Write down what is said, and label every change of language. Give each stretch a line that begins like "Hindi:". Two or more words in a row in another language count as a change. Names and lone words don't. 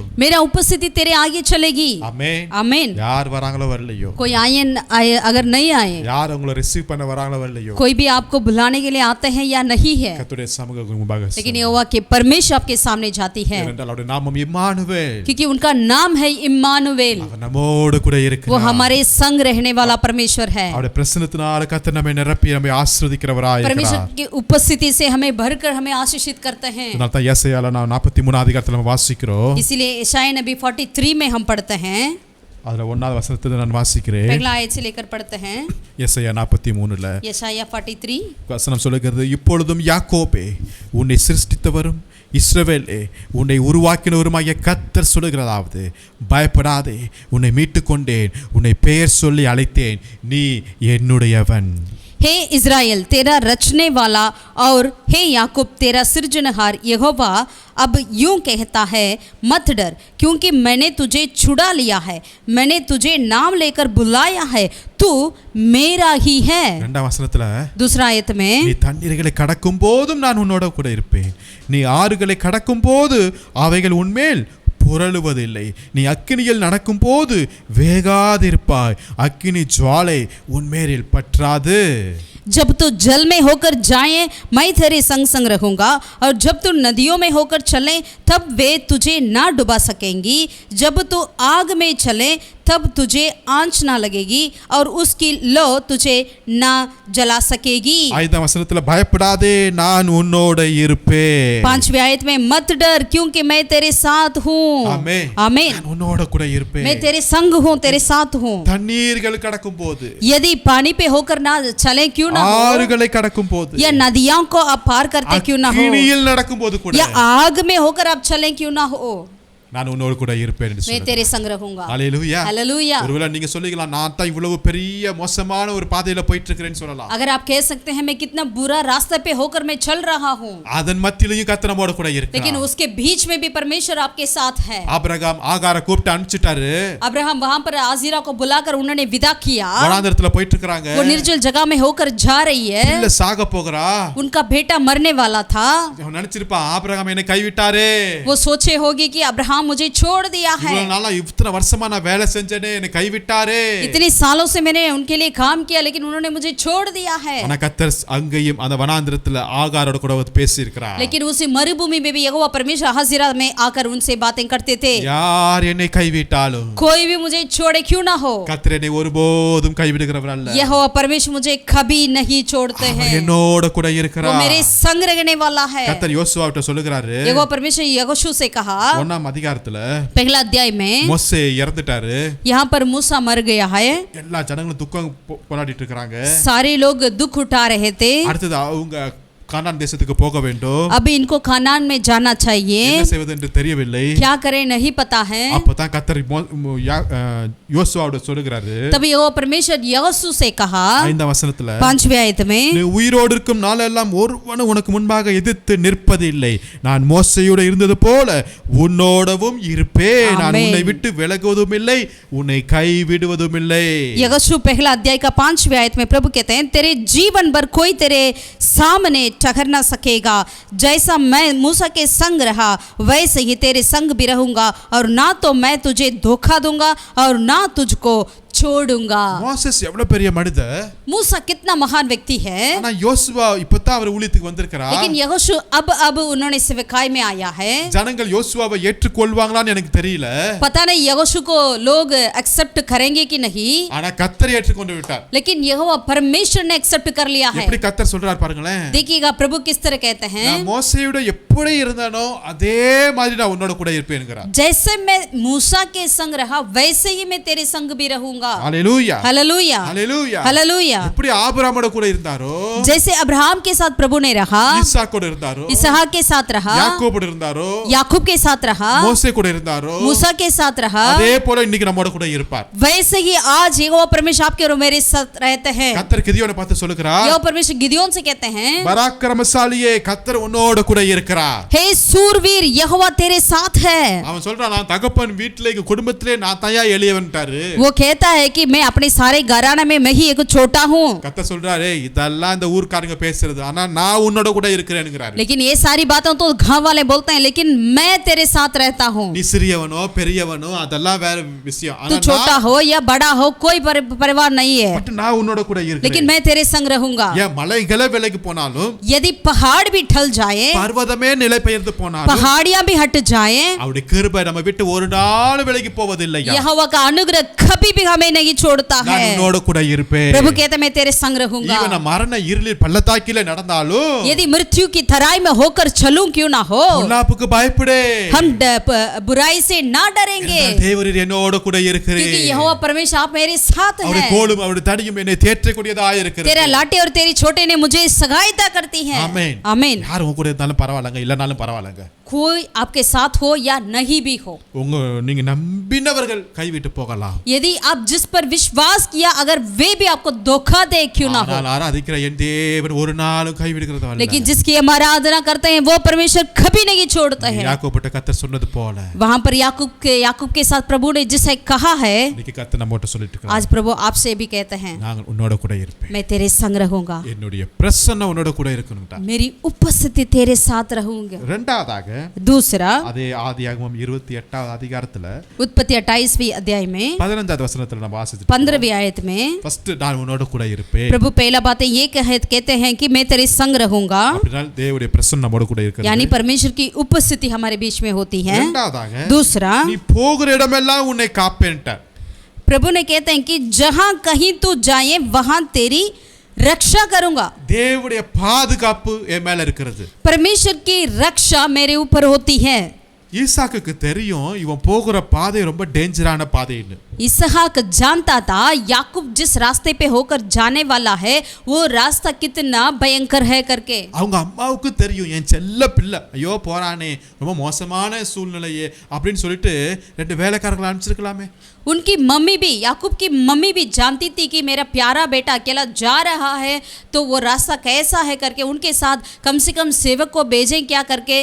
Hindi: मेरा उपस्थिति तेरे आगे चलेगी.
Tamil: ஆமென்.
Hindi: आमीन.
Tamil: யார் வராங்களோ வரலையோ,
Hindi: कोई आए अगर नहीं आए,
Tamil: யார் உங்களை ரிசீவ் பண்ண வராங்களோ வரலையோ,
Hindi: कोई भी आपको बुलाने के लिए आते हैं या नहीं है,
Tamil: கர்த்தருடைய சமூகம் முன்பாக
Hindi: लेकिन यहोवा के परमेश्वर आपके सामने जाती है,
Tamil: ஏனென்றால் அவருடைய நாமம் இம்மானுவேல்.
Hindi: क्योंकि उनका नाम है इम्मानुवेल.
Tamil: அவர் நம்மோடு கூட
Hindi: वो
Tamil: இருக்கிறார்.
Hindi: हमारे संग रहने वाला परमेश्वर है.
Tamil: அவருடைய பிரசன்னத்தினால கர்த்தர் நம்மை நிரப்பி நம்மை ஆசீர்வதிக்கிறவராய்
Hindi: परमेश्वर
Tamil: இருக்கிறார்.
Hindi: की उपस्थिति से हमें भरकर हमें आशीषित करते हैं.
Tamil: அதனால தான் ஏசாயால 43 அதிகாரத்துல நம்ம வாசிக்கிறோம்.
Hindi: इसीलिए यशायाह नबी 43 में हम पढ़ते हैं.
Tamil: அதுல 1வது வசனத்தை நான் வாசிக்கிறேன்.
Hindi: पहला आयत से लेकर पढ़ते हैं.
Tamil: ஏசாயா 43ல
Hindi: यशायाह 43
Tamil: வசனம் சொல்லுகிறது, இப்பொழுதும் யாக்கோபே உன்னை சிருஷ்டித்தவரும் இஸ்ரவேலே உன்னை உருவாக்கினவருமாகிய கர்த்தர் சொல்லுகிறதாவது, பயப்படாதே, உன்னை மீட்டு கொண்டேன், உன்னை பெயர் சொல்லி அழைத்தேன், நீ என்னுடையவன்.
Hindi: हे इज़राइल तेरा रचने वाला और हे याकूब तेरा सृजनहार यहोवा अब यूं कहता है, मत डर, क्योंकि मैंने तुझे छुड़ा लिया है, मैंने तुझे नाम लेकर बुलाया है, तू मेरा ही है.
Tamil: 2வது வசனத்துல
Hindi: दूसरा आयत में
Tamil: நீ தண்ணீர்களை கடக்கும் போதும் நான் உன்னோட கூட இருப்பேன், நீ ஆறுகளை கடக்கும் போது அவைகள் உன்மேல் புரளுவதில்லை, நீ அக்கினியில் நடக்கும் போது வேகாதிருப்பாய், அக்கினி ஜுவாலை உன்மேலில் பற்றாது.
Hindi: जब तू जल में होकर जाए मैं तेरे संग संग रहूंगा, और जब तू नदियों में होकर चले तब वे तुझे ना डुबा सकेंगी, जब तू आग में चले तब तुझे आंच ना लगेगी और उसकी लो तुझे ना जला सकेगी.
Tamil: 5வது வசனத்துல பயப்படாதே நான் உன்னோட இருப்பேன்.
Hindi: 5वीं आयत में मत डर क्योंकि मैं तेरे साथ हूँ.
Tamil: ஆமென்.
Hindi: आमीन.
Tamil: நான் உன்னோட கூட இருப்பேன்.
Hindi: मैं तेरे संग हूँ, तेरे साथ हूँ.
Tamil: தண்ணீர்கள் கடக்கும் போது,
Hindi: यदि पानी पे होकर ना चले क्यों ना हो,
Tamil: ஆறுகளை கடக்கும் போது,
Hindi: या नदियों को आप पार करते क्यों ना हो,
Tamil: அக்கினியில் நடக்கும் போது கூட
Hindi: या आग में होकर आप चलें क्यों ना हो,
Tamil: நான் உன்னோட கூட இருப்பேன் என்று
Hindi: मैं
Tamil: சொல்றார்.
Hindi: तेरे संग रहूंगा.
Tamil: ஹalleluya.
Hindi: हालेलुया.
Tamil: ஒருவேளை நீங்க சொல்லுவீங்களா, நான் தான் இவ்வளவு பெரிய மோசமான ஒரு பாதையில போயிட்டு இருக்கேன்னு சொல்லலாம்.
Hindi: अगर आप कह सकते हैं मैं कितना बुरा रास्ते पे होकर मैं चल रहा हूँ,
Tamil: அதன் மத்தியிலையும் கர்த்தர் நம்மோட கூட
Hindi: लेकिन
Tamil: இருக்கிறார்.
Hindi: उसके बीच में भी परमेश्वर आपके साथ है.
Tamil: ஆபிரகாம் ஆகாரை கூப்பிட்டு அனுப்பிச்சிட்டாரு.
Hindi: अब्राहम वहां पर आजीरा को बुलाकर उन्होंने विदा किया.
Tamil: வனாந்தரத்துல போயிட்டு இருக்காங்க.
Hindi: वो निर्जल जगह में होकर जा रही है.
Tamil: பிள்ளை சாக போகிறா.
Hindi: उनका बेटा मरने वाला था.
Tamil: அவன் நினைச்சிருப்பான், ஆபிரகாம் என்னை கைவிட்டாரே,
Hindi: वो सोचे होगी कि अब्राहम मुझे छोड़ दिया है,
Tamil: இவ்வளவு நாளா இத்தனை வருஷமா நான் வேலை செஞ்சேனே, என்னை கைவிட்டாரே.
Hindi: इतने सालों से मैंने उनके लिए काम किया लेकिन उन्होंने मुझे छोड़ दिया है.
Tamil: ஆனா கர்த்தர் அங்கேயும் அந்த வனாந்தரத்துல ஆகாரோட கூட பேசி இருக்கிறார்.
Hindi: लेकिन उसी मरुभूमि में भी यहोवा परमेश्वर हाजिरा में आकर उनसे बातें करते थे.
Tamil: யார் என்னை கைவிட்டாலும்
Hindi: कोई भी मुझे छोड़े क्यों ना हो,
Tamil: கர்த்தர் என்னை ஒருபோதும் கைவிடுகிறவர் அல்ல.
Hindi: यहोवा परमेश्वर मुझे कभी नहीं छोड़ते
Tamil: அவர்
Hindi: हैं.
Tamil: என்னோட கூட
Hindi: वो
Tamil: இருக்கிறார்.
Hindi: मेरे संग रहने वाला है.
Tamil: கர்த்தர் யோசுவாவிட்ட சொல்லுகிறாரு,
Hindi: यहोवा परमेश्वर यहोशू से कहा
Tamil: 1ஆம் அதிகாரத்துல
Hindi: पहला अध्याय में,
Tamil: மோசே இறந்துட்டாரு.
Hindi: यहाँ पर मूसा मर गया है,
Tamil: எல்லா ஜனங்களும் துக்கம் போராடிட்டு இருக்காங்க.
Hindi: सारे लोग दुख उठा रहे थे.
Tamil: அடுத்தது அவங்க கானான் தேசத்துக்கு போக வேண்டும்.
Hindi: अभी इनको कानान में जाना चाहिए,
Tamil: என்ன செய்வது என்று தெரியவில்லை.
Hindi: क्या करें नहीं पता है.
Tamil: அப்பதான் கர்த்தர் யோசுவாவோட சொல்லுகிறாரு.
Hindi: तभी यहोवा परमेश्वर यहोशू से कहा
Tamil: 5ஆம் வசனத்துல,
Hindi: 5वीं आयत में,
Tamil: நீ உயிரோடு இருக்கும் நாளெல்லாம் ஒருவனும் உனக்கு முன்பாக எதிர்த்து நிற்பதில்லை, நான் மோசேயோடு இருந்தது போல உன்னோடவும் இருப்பேன், நான் ஆமென். உன்னை விட்டு விலகுவதும் இல்லை, உன்னை கைவிடுவதும் இல்லை.
Hindi: यहोशू पहला अध्याय का 5वीं आयत में प्रभु कहते हैं, तेरे जीवन भर कोई तेरे सामने ठहर ना सकेगा, जैसा मैं मूसा के संग रहा वैसे ही तेरे संग भी रहूंगा, और ना तो मैं तुझे धोखा दूंगा और ना तुझको छोड़ूंगा.
Tamil: மோசேஸ் எவ்வளவு பெரிய மனிதர்.
Hindi: मूसा कितना महान व्यक्ति है,
Tamil: ஆனா யோசுவா இப்பதான் அவர் ஊழியத்துக்கு வந்திருக்கிறார்.
Hindi: लेकिन यहोशू अब उन्होंने सेवकाई में आया है.
Tamil: ஜனங்கள் யோசுவாவை ஏற்றுக்கொள்வாங்களான்னு எனக்கு தெரியல.
Hindi: पता नहीं यहोशू को लोग एक्सेप्ट करेंगे कि नहीं,
Tamil: ஆனா கர்த்தர் ஏற்றுக்கொண்டு விட்டார்.
Hindi: लेकिन यहोवा परमेश्वर ने एक्सेप्ट कर लिया है.
Tamil: எப்படி கர்த்தர் சொல்றார் பாருங்களேன்.
Hindi: देखिएगा प्रभु किस तरह कहते हैं,
Tamil: நான் மோசேயோட எப்படி இருந்தானோ அதே மாதிரி நான் உன்னோட கூட இருப்பேன்ங்கறார்.
Hindi: जैसे मैं मूसा के संग रहा वैसे ही मैं तेरे संग भी रहूंगा.
Tamil: ஹalleluya.
Hindi: हालेलुया
Tamil: ஹalleluya.
Hindi: हालेलुया.
Tamil: எப்படி ஆபிரகாமோட கூட இருந்தாரோ,
Hindi: जैसे अब्राहम के साथ प्रभु ने रहा,
Tamil: ஈசாக் கூட இருந்தாரோ,
Hindi: इसहाक के साथ रहा,
Tamil: யாக்கோபோடு இருந்தாரோ,
Hindi: याकूब के साथ रहा,
Tamil: மோசே கூட இருந்தாரோ,
Hindi: मूसा के साथ रहा,
Tamil: அதே போல இன்னைக்கு நம்மோட கூட இருப்பார்.
Hindi: वैसे ही आज यहोवा परमेश्वर आपके और मेरे साथ रहते हैं।
Tamil: கர்த்தர் கிதியோனை பார்த்து சொல்லுகிறார்,
Hindi: यहोवा परमेश्वर गिदयोन से कहते हैं,
Tamil: பராக்கிரமசாலியே கர்த்தர் உன்னோட கூட இருக்கிறார்.
Hindi: हे सूरवीर यहोवा तेरे साथ है।
Tamil: அவன் சொல்றான், நான் தகப்பன் வீட்டிலே குடும்பத்திலே நான் தயா எளியவன்ட்டாரு.
Hindi: वो कहता है कि मैं अपने सारे घराना में मैं ही एक छोटा हूँ।
Tamil: கர்த்தர் சொல்றாரு, இதெல்லாம் இந்த ஊர்க்காரங்க பேசுறது, ஆனா நான் உன்னோட கூட இருக்கிறேன்ங்கறாரு.
Hindi: लेकिन ये सारी बातें तो गांव वाले बोलते हैं, लेकिन मैं तेरे साथ रहता हूँ।
Tamil: நீ சிறியவனோ பெரியவனோ அதெல்லாம் வேற விஷயம்,
Hindi: तू
Tamil: ஆனா
Hindi: छोटा हो या बड़ा हो कोई परिवार नहीं है,
Tamil: பட் நான் உன்னோட கூட
Hindi: लेकिन
Tamil: இருக்கிறேன்.
Hindi: मैं तेरे संग रहूंगा।
Tamil: ஏன் மலைகளே விலகி போனாலும்,
Hindi: यदि पहाड़ भी ढल जाए,
Tamil: பர்வதமே நிலை பெயர்ந்து போனாலும்,
Hindi: पहाड़ियां भी हट जाए,
Tamil: அவருடைய கிருபை நம்ம விட்டு ஒரு நாள் விலகி போவதில்லையா.
Hindi: यहोवा का अनुग्रह कभी भी हमें नहीं छोड़ता
Tamil: நான்
Hindi: है।
Tamil: உன்னோட கூட இருப்பேன்.
Hindi: प्रभु कहते मैं तेरे संग रहूंगा।
Tamil: ஈவன் மரண இருளில் பள்ளத்தாக்கிலே நடந்தாலும்,
Hindi: यदि मृत्यु की तराई में होकर चलूं क्यों ना हो,
Tamil: பொல்லாப்புக்கு பயப்படே,
Hindi: हम बुराई से ना डरेंगे,
Tamil: தேவரீர் என்னோட கூட
Hindi: क्योंकि
Tamil: இருக்கிறீர்.
Hindi: यहोवा परमेश्वर आप मेरे साथ
Tamil: அவருடைய
Hindi: हैं।
Tamil: கோலும் அவருடைய தடியும் என்னை தேற்றக்கூடியதாக இருக்கிறது.
Hindi: तेरा लाटे और तेरी छोटे ने मुझे सहायता करती है।
Tamil: ஆமென்.
Hindi: आमीन।
Tamil: யார் உங்க கூட இருந்தாலும் பரவாயில்லைங்க, இல்லனாலும் பரவாயில்லைங்க.
Hindi: कोई आपके साथ हो या नहीं भी हो,
Tamil: உங்க நீங்க நம்பினவர்கள் கைவிட்டு போகலாம்,
Hindi: यदि आप जिस पर विश्वास किया अगर वे भी आपको धोखा दे क्यों ना हो,
Tamil: ஆனால் ஆராதிக்கிற என் தேவன் ஒரு நாளும் கைவிடுகிறது அல்ல.
Hindi: लेकिन जिसकी हम आराधना करते हैं वो परमेश्वर कभी नहीं छोड़ता है।
Tamil: யாக்கோபுட்ட கர்த்தர் சொன்னது போல
Hindi: वहां पर याकूब के साथ प्रभु ने जिसे कहा है,
Tamil: இன்னைக்கு கர்த்தர் நம்மோட்ட சொல்லிட்டு இருக்கார்,
Hindi: आज प्रभु आपसे भी कहते हैं,
Tamil: நான் உன்னோட கூட இருப்பேன்.
Hindi: मैं तेरे संग रहूंगा,
Tamil: என்னுடைய பிரசன்னம் உன்னோட கூட இருக்கணும்டா.
Hindi: मेरी उपस्थिति तेरे साथ रहूंगी।
Tamil: இரண்டாவதாக
Hindi: दूसरा,
Tamil: அதே ஆதியாகமம் 28வது அதிகாரத்துல
Hindi: उत्पत्ति 28वीं अध्याय में
Tamil: 15வது வசனத்துல நம்ம வாசிச்சோம்.
Hindi: 15वीं आयत में
Tamil: ஃபர்ஸ்ட் நான் உன்னோட கூட இருப்பேன்.
Hindi: प्रभु पहला बात ये कहते हैं कि मैं तेरे संग रहूंगा,
Tamil: அப்படினா தேவனுடைய பிரசன்னம் நம்மோட கூட இருக்கிறது.
Hindi: यानी परमेश्वर की उपस्थिति हमारे बीच में होती है।
Tamil: இரண்டாவதாக
Hindi: दूसरा,
Tamil: நீ போகிற இடமெல்லாம் உன்னை காப்பேன்ட்டார்.
Hindi: प्रभु ने कहते हैं कि जहां कहीं तू जाए वहां तेरी रक्षा करूंगा।
Tamil: தேவனுடைய பாதுகாப்பு என் மேல இருக்கிறது.
Hindi: परमेश्वर की रक्षा मेरे ऊपर होती है।
Tamil: ஈசாக்குக்கு தெரியும் இவன் போகிற பாதை ரொம்ப டேஞ்சரான பாதைன்னு.
Hindi: इसहाक जानता था याकूब जिस रास्ते पे होकर जाने वाला है वो रास्ता कितना भयंकर है करके।
Tamil: அவங்க அம்மாவுக்கு தெரியும் என் செல்ல பிள்ளை ஐயோ போறானே ரொம்ப மோசமான சூழ்நிலையே அப்படின்னு சொல்லிட்டு ரெண்டு வேலைக்காரங்களை அனுப்பிச்சிருக்கலாமே.
Hindi: उनकी मम्मी भी, याकूब की मम्मी भी जानती थी कि मेरा प्यारा बेटा अकेला जा रहा है तो वो रास्ता कैसा है करके उनके साथ कम से कम सेवक को भेजें क्या करके,